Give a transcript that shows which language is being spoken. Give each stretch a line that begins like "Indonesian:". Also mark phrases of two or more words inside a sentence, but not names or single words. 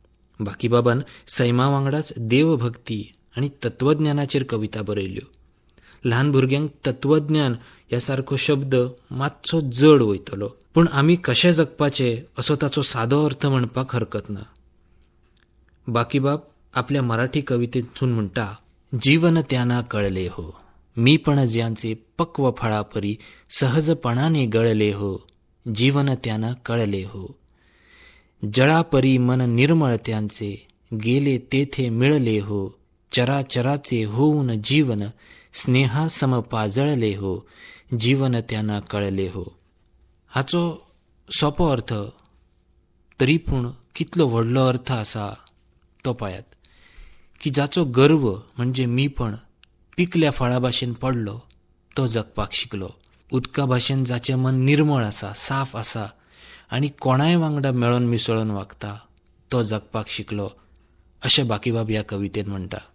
Konkani: बाकीबाबान सैमा वांगडाच देवभक्ती आनी तत्वज्ञानाचेर कविता बरयल्यो. ल्हान भुरग्यांक तत्वज्ञान ह्या सारको शब्द मातसो जड वयतलो, पूण आमी कशें जगपाचे असो ताचो सादो अर्थ म्हणपाक हरकत ना. बाकीबाब आपल्या मराठी कवितेतून म्हणटा,
Marathi: जीवन त्यांना कळले हो, मीपण ज्यांचे पक्व फळापरी सहजपणाने गळले हो, जीवन त्यांना कळले हो. जळापरी मन निर्मळ त्यांचे, गेले तेथे मिळले हो, चराचराचे होऊन जीवन स्नेहासम पाजळले हो, जीवन त्यांना कळले हो.
Konkani: हाचो सोपो अर्थ तरी पूण कितलो व्हडलो अर्थ आसा तो पळयात, की जाचो गर्व म्हणजे मीपण पिकल्या फळा भाशेन पडलो तो जगपाक शिकलो. उदका भाशेन जाचें मन निर्मळ आसा, साफ आसा आनी कोणाय वांगडा मेळोन मिसळून वागता तो जगपाक शिकलो, अशें बाकीबाब ह्या कवितेन म्हणटा.